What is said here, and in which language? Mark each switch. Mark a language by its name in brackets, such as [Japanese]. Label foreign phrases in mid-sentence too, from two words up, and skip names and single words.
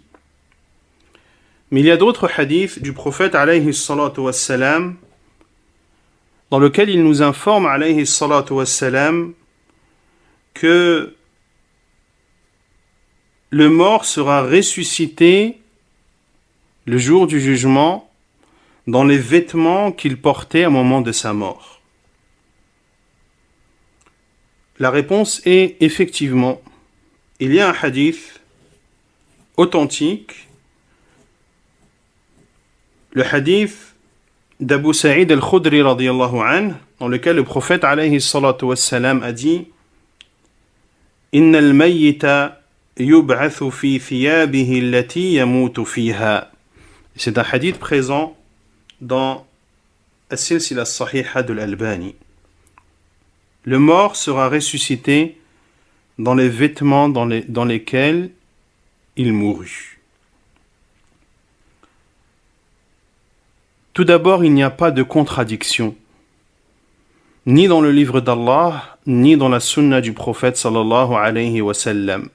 [French] Mais il y a d'autres hadiths du prophète [Arabic] عليه الصلاة والسلام [French] dans lequel il nous informe [Arabic] عليه الصلاة والسلام [French] que le mort sera ressuscité le jour du jugement dans les vêtements qu'il portait au moment de sa mort. La réponse est effectivement, il y a un hadith authentique, le hadith d'Abu Sa'id al-Khudri [Arabic] رضي الله عنه, [French] dans lequel le prophète [Arabic] عليه الصلاة والسلام [French] a dit: [Arabic] إن الميت يبعث في ثيابه التي يموت فيها. [French] C'est un hadith présent dans As-Silsila as-Sahiha de l'Albani. Le mort sera ressuscité dans les vêtements dans lesquels il mourut. Tout d'abord, il n'y a pas de contradiction, ni dans le livre d'Allah, ni dans la sunna du prophète [Arabic] صلى الله عليه وسلم.